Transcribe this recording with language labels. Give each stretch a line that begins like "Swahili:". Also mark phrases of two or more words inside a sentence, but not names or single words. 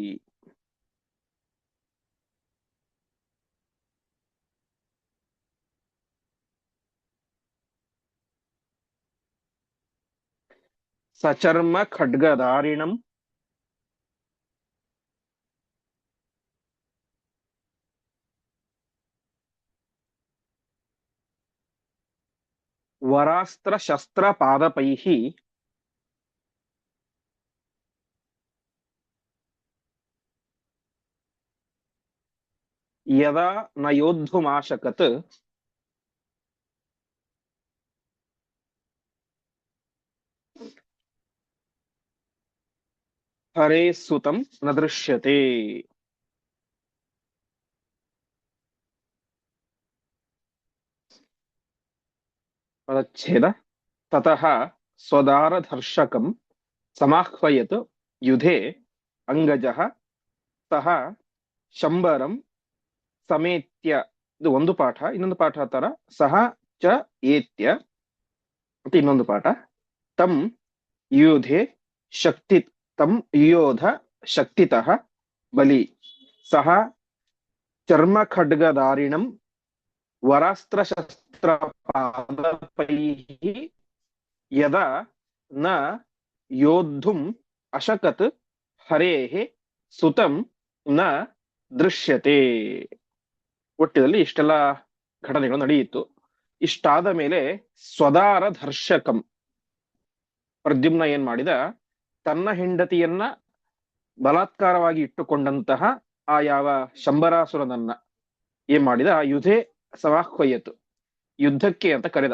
Sanskrit: ಸಚರ್ಮ ಖಡ್ಗಧಾರಿಣಂ ವರಾಸ್ತ್ರ ಶಸ್ತ್ರ ಪಾದಪೈಃ ಯದಾ ನ ಯೋದ್ಧುಮಾಶಕತ್ ಹರೇ ಸುತಂ ನ ದೃಶ್ಯತೆ.
Kannada: ಪದಚ್ಛೇದ.
Sanskrit: ತತಃ ಸ್ವದಾರಧರ್ಷಕಂ ಸಮಾಹ್ವಯತ್ ಯುಧೆ ಅಂಗಜಃ ಸಹ ಶಂಬರಂ ಸಮೇತ್ಯ.
Kannada: ಇದು ಒಂದು ಪಾಠ. ಇನ್ನೊಂದು ಪಾಠ ತರ
Sanskrit: ಸಹ ಚ ಏತ್ಯ
Kannada: ಅಂತ ಇನ್ನೊಂದು ಪಾಠ.
Sanskrit: ತಂ ಯುಧೆ ಶಕ್ತಿ ತಂ ಯುಯೋಧ ಶಕ್ತಿತಃ ಬಲಿ. ಸಹ ಚರ್ಮ ಖಡ್ಗಧಾರಿಣಂ ವರಾಸ್ತ್ರ ಶಸ್ತ್ರ ಪಾದಪೈಹಿ ಯದಾ ನ ಯೋದ್ಧುಂ ಅಶಕತ್ ಹರೇಃ ಸುತಂ ನ ದೃಶ್ಯತೆ.
Kannada: ಒಟ್ಟಿನಲ್ಲಿ ಇಷ್ಟೆಲ್ಲ ಘಟನೆಗಳು ನಡೆಯಿತು. ಇಷ್ಟಾದ ಮೇಲೆ
Sanskrit: ಸ್ವದಾರ ಧರ್ಷಕಂ,
Kannada: ಪ್ರದ್ಯುಮ್ನ ಏನ್ ಮಾಡಿದ, ತನ್ನ ಹೆಂಡತಿಯನ್ನ ಬಲಾತ್ಕಾರವಾಗಿ ಇಟ್ಟುಕೊಂಡಂತಹ ಆ ಯಾವ ಶಂಬರಾಸುರನನ್ನ ಏನ್ ಮಾಡಿದ,
Sanskrit: ಯುಧೆ ಸಮಾಹ್ವಯತು,
Kannada: ಯುದ್ಧಕ್ಕೆ ಅಂತ ಕರೆದ.